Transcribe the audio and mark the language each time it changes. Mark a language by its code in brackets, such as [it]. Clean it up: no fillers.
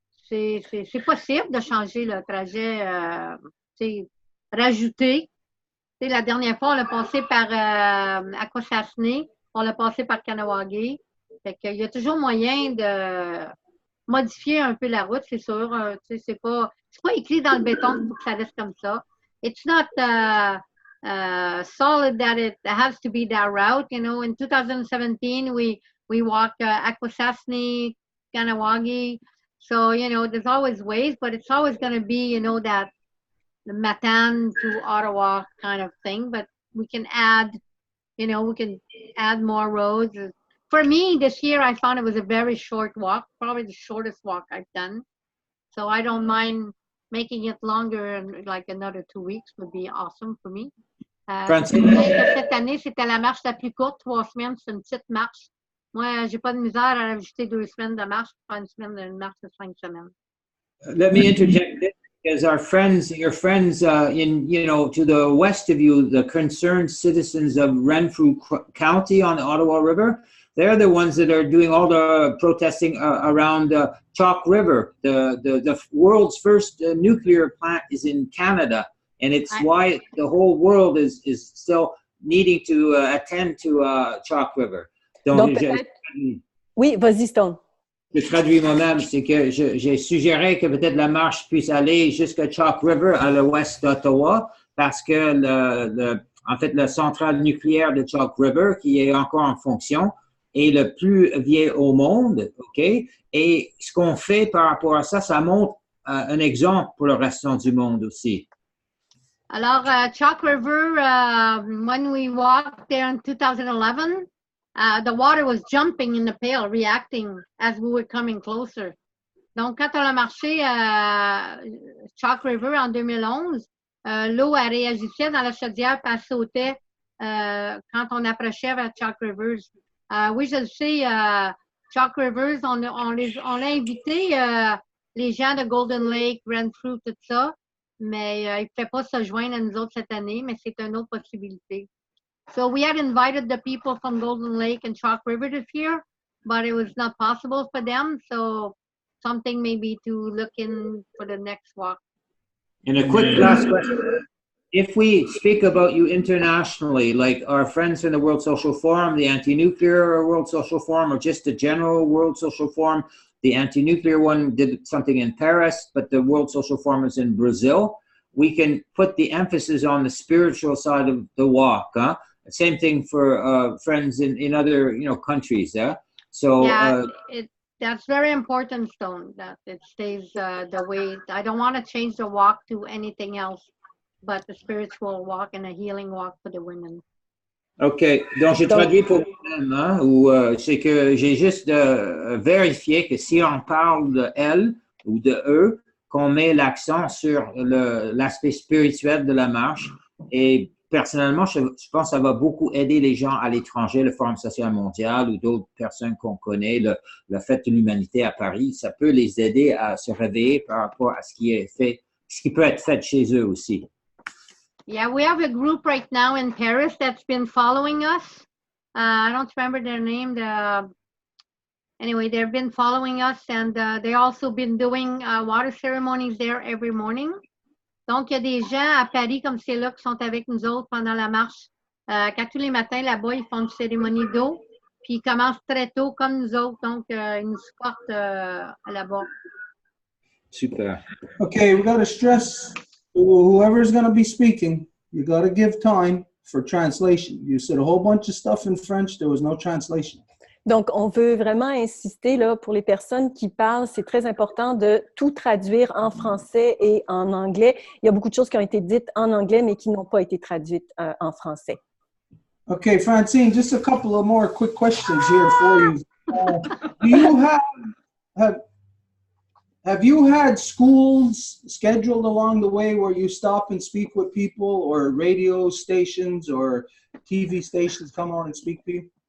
[fr] C'est possible de changer le trajet, rajouter. La dernière fois, on l'a passé par Akwesasne, on l'a passé par Kahnawake. Fait qu'il y a toujours moyen de modifier un peu la route, c'est sûr. C'est pas écrit dans le béton pour que ça reste comme ça. [en] It's not... solid that it has to be that route. You know, in 2017, we walked Akwesasne, Kahnawake. So, you know, there's always ways, but it's always going to be, you know, that the Matane to Ottawa kind of thing. But we can add, you know, more roads. For me, this year, I found it was a very short walk, probably the shortest walk I've done. So I don't mind making it longer, like another 2 weeks would be awesome for me. [fr] Cette année, c'était la marche la plus courte, 3 semaines, c'est une petite marche. Moi, j'ai pas de misère à ajouter 2 semaines de marche pour faire une marche de 5 semaines. [en] Let me interject this because your friends to the west of you, the concerned citizens of Renfrew County on the Ottawa River, they're the ones that are doing all the protesting around Chalk River. The world's first nuclear plant is in Canada, and it's why the whole world is still needing to attend to Chalk River. [fr] Donc, oui, vas-y, Stone. Je traduis moi-même, c'est que j'ai suggéré que peut-être la marche puisse aller jusqu'à Chalk River à l'ouest d'Ottawa, parce que en fait, la centrale nucléaire de Chalk River, qui est encore en fonction, est le plus vieux au monde, OK? Et ce qu'on fait par rapport à ça, ça montre un exemple pour le restant du monde aussi. Alors, [en] Chalk River, when we walked there in 2011, the water was jumping in the pail, reacting as we were coming closer. [fr] Donc, quand on a marché à Chalk River en 2011, l'eau, elle réagissait dans la chaudière et elle sautait quand on approchait vers Chalk Rivers. Oui, je le sais, Chalk Rivers, on l'a invité, les gens de Golden Lake, Rencontre, tout ça, mais ils ne pouvaient pas se joindre à nous autres cette année, mais c'est une autre possibilité. [en] So we had invited the people from Golden Lake and Chalk River this year, but it was not possible for them, so something maybe to look in for the next walk. And a quick last question. If we speak about you internationally, like our friends in the World Social Forum, the Anti-Nuclear World Social Forum, or just the general World Social Forum, the Anti-Nuclear one did something in Paris, but the World Social Forum is in Brazil. We can put the emphasis on the spiritual side of the walk. Huh? Same thing for friends in other countries. Yeah. So yeah, that's very important, Stone. That it stays the way. I don't want to change the walk to anything else, but the spiritual walk and a healing walk for the women. OK. [fr] Donc, j'ai traduit pour moi-même, hein, ou c'est que j'ai juste vérifié que si on parle de elle ou de eux, qu'on met l'accent sur l'aspect spirituel de la marche. Et personnellement, je pense que ça va beaucoup aider les gens à l'étranger, le Forum social mondial ou d'autres personnes qu'on connaît, la Fête de l'Humanité à Paris. Ça peut les aider à se réveiller par rapport à ce qui est fait, ce qui peut être fait chez eux aussi. [en] Yeah, we have a group right now in Paris that's been following us. I don't remember their name. Anyway, they've been following us, and they've also been doing water ceremonies there every morning. [fr] Donc, il y a des gens à Paris comme c'est là qui sont avec nous autres pendant la marche. Quand tous les matins, là-bas, ils font une cérémonie d'eau, puis ils commencent très tôt comme nous autres. Donc, ils nous supportent là-bas. Super. [en] Okay, we got to stress whoever's going to be speaking, you got to give time for translation. You said a whole bunch of stuff in French, there was no translation. [fr] Donc, on veut vraiment insister là, pour les personnes qui parlent, c'est très important de tout traduire en français et en anglais. Il y a beaucoup de choses qui ont été dites en anglais, mais qui n'ont pas été traduites en français. [en] Okay, Francine, just a couple of more quick questions here for you. Do you have you had schools scheduled along the way where you stop and speak with people, or radio stations or TV stations come on and speak to you?